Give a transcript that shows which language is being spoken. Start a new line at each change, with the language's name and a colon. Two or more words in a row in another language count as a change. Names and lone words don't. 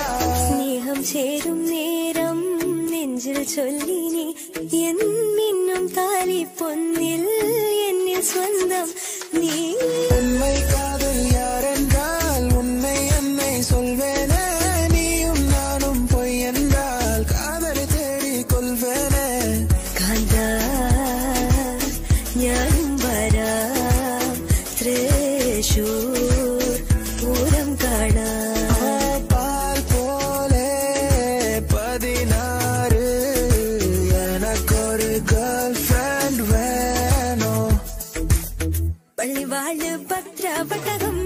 Tamil: ஸ்நேகம் சேரும் நேரம் நெஞ்சில் சொல்லினே என் மின்னும் தாலி பொன்னில் என்னில் சொந்தம் நீ உண்மை காதல் யாரென்றால் உன்னை என்னை சொல்வேனே நீயும் நானும் பொய் என்றால் காதலை தேடி கொள்வேனே
Malayalam: കാന്താ ഞാനും വരാം തൃശൂർ പൂരം കാണാം
Tamil: பால் போலே 16 எனக்கொரு
English: girl friend
Tamil: வேணும்
Malayalam: പള്ളിവാള് പത്രവട്ട